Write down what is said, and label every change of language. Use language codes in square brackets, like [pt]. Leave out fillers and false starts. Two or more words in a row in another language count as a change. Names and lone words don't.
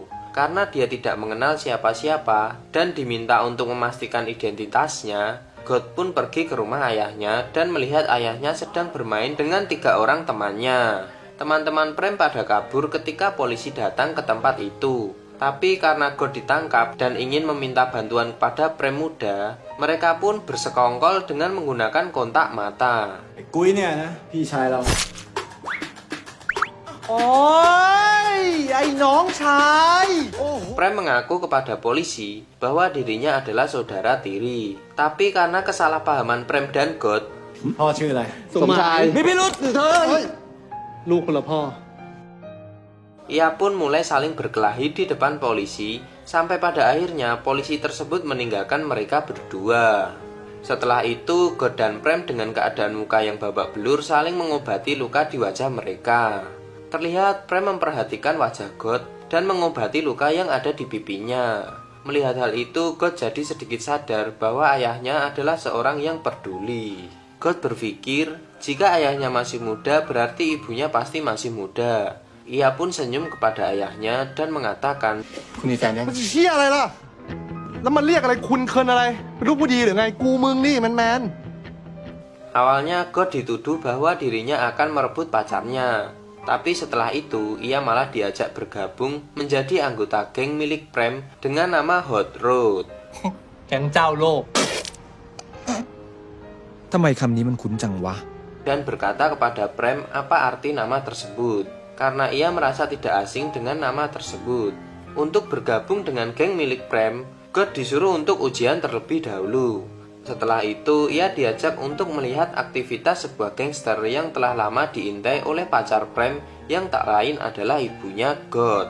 [id] Karena dia tidak mengenal siapa-siapa dan diminta untuk memastikan identitasnya, God pun pergi ke rumah ayahnya dan melihat ayahnya sedang bermain dengan 3 orang temannya. Teman-teman Prem pada kabur ketika polisi datang ke tempat itu. Tapi karena God ditangkap dan ingin meminta bantuan kepada Prem muda, mereka pun bersekongkol dengan menggunakan kontak mata. [th] กุ้ยเนี่ยนะพี่ชายเราโอ้ยไอ้น้องชาย [id] Prem mengaku kepada polisi bahwa dirinya adalah saudara tiri. Tapi karena kesalahpahaman Prem dan God, [th] พ่อชื่ออะไร สมชาย มีพิรุษเธอ ลูกคนละพ่อ [id] ia pun mulai saling berkelahi di depan polisi, sampai pada akhirnya polisi tersebut meninggalkan mereka berdua. Setelah itu, God dan Prem dengan keadaan muka yang babak belur saling mengobati luka di wajah mereka. Terlihat Prem memperhatikan wajah God dan mengobati luka yang ada di pipinya. Melihat hal itu, God jadi sedikit sadar bahwa ayahnya adalah seorang yang peduli. God berpikir, jika ayahnya masih muda berarti ibunya pasti masih muda. Ia pun senyum kepada ayahnya dan mengatakan, [th] คุณมีแฟนยัง มันเชี่ยอะไรล่ะ แล้วมันเรียกอะไรคุณเคินอะไร เป็นลูกผู้ดีหรือไง กูมึงนี่แมน [id] awalnya God dituduh bahwa dirinya akan merebut pacarnya. Tapi setelah itu, ia malah diajak bergabung menjadi anggota geng milik Prem dengan nama Hot Rod. [th] แก๊งเจ้าโลก ทำไมคำนี้มันคุ้นจังวะ [id] Dan berkata kepada Prem apa arti nama tersebut. Karena ia merasa tidak asing dengan nama tersebut. Untuk bergabung dengan geng milik Prem, God disuruh untuk ujian terlebih dahulu. Setelah itu, ia diajak untuk melihat aktivitas sebuah gangster yang telah lama diintai oleh pacar Prem yang tak lain adalah ibunya God.